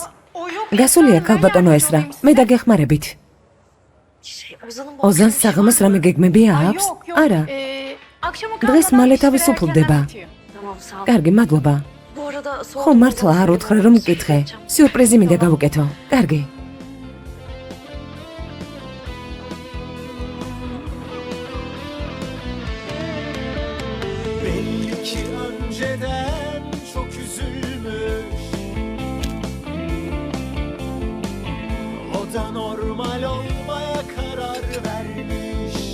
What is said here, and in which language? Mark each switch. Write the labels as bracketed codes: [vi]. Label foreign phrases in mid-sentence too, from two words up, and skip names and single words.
[ka] გასულია ქალბატონო ესრა, მე დაგეხმარებით. ოზანს საღამოს რამე გეგმებია აქვს? არა. დღეს მალე თავისუფლდება. კარგი, მადლობა. ხო, მართლა არ უთხრე რომ მკითხე. სიურპრიზი მინდა გავუკეთო. კარგი. [tr] Belli ki önceden çok üzülmüş. O da normal olmaya karar vermiş.